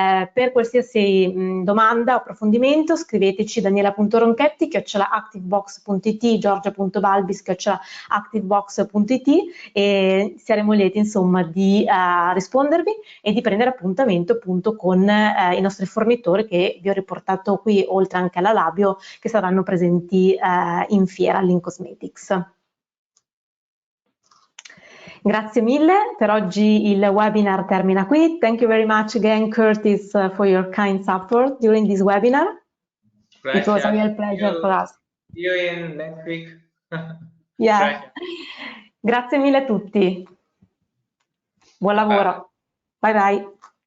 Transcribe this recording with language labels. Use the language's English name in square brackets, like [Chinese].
[Italian] Per qualsiasi domanda o approfondimento scriveteci daniela.ronchetti@activebox.it, giorgia.balbis@activebox.it e saremo lieti insomma di rispondervi e di prendere appuntamento appunto con i nostri fornitori che vi ho riportato qui, oltre anche alla Labio, che saranno presenti in fiera all'Incosmetics. Grazie mille, per oggi il webinar termina qui. [English] Thank you very much again, Curtis, for your kind support during this webinar. It was a real pleasure for us. See you in next week. Yeah. [Italian] Grazie mille a tutti. Buon lavoro. Bye bye.